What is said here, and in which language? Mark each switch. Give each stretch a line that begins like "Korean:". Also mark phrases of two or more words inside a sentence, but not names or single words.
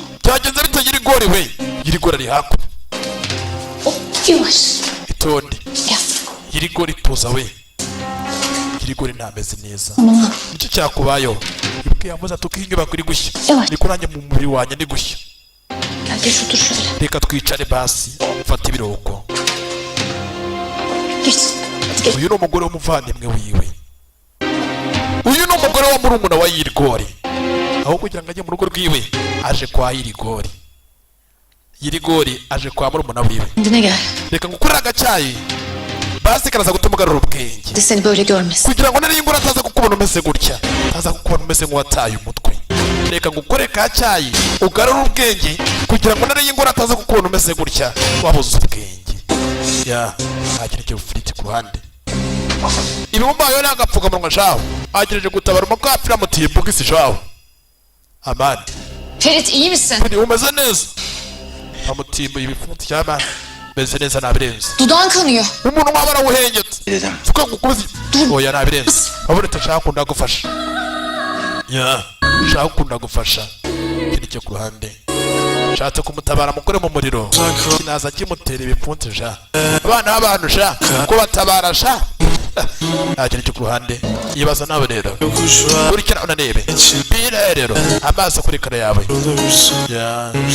Kinyarwanda: byagenze bite yirigori we yirigori ari hakuno
Turkish: Yavaş.
Kinyarwanda: itonde
Turkish: Gel.
Kinyarwanda: yirigori tuza we yirigori ntameze neza nicyo cyakubayeho ibwe yavuze ati uko iyi nyubako iri gushya
Turkish: Evet.
Kinyarwanda: niko nanjye mu mubiri wanjye ndi gushya
Turkish: Gel geç otur şöyle.
Kinyarwanda: reka twicare basi mfate ibiruhuko
Turkish: Geç. Hadi geç.
Kinyarwanda: uyu ni umugore w'umuvandimwe wiwe uyu ni umugore wa murumuna wa yirigori aho kugira ngo ajye mu rugo rwiwe aje kwa yirigori yirigori aje kwa murumuna wiwe
Turkish: Kendine gel.
Kinyarwanda: reka ngukorere agacyayi basi karaza gutuma ugarura ubwenge
Turkish: De seni böyle görmesin.
Kinyarwanda: kugira ngo nariye ingoro ataza kukubona umeze gutya ataza kukubona umeze nk'uwataye umutwe reka ngukore ka cyayi ugarure ubwenge kugira ngo nariye ingoro ataza kukubona umeze gutya wabuze ubwenge ya nta kintu cy'ubufiriti ku ruhande ibimumbayeho ni agapfukamunwa shaho agereje gutabara umukapira amutiye bugisi shaho amani
Turkish: Ferit iyi misin?
Kinyarwanda: ni umeze neza amutimbuye ibipfunsi cy'amani meze neza nabirenze
Turkish: Dudağın kanıyor.
Kinyarwanda: umuntu waba arawuhengetse
Turkish: Dedim.
Kinyarwanda: suko ngukuzi oya nabirenze abonetse nshaka kunda gufasha ya nshaka kunda gufasha ikindi cyo ku ruhande nshatse kumutabara mukore mu muriro kinaza kimutera ibipfunsi sha abana b'abantu sha kubatabara sha nta kintu cyo ku ruhande yibaza nawe rero kurikira unanebe bira rero amaso kuri kare yawe ya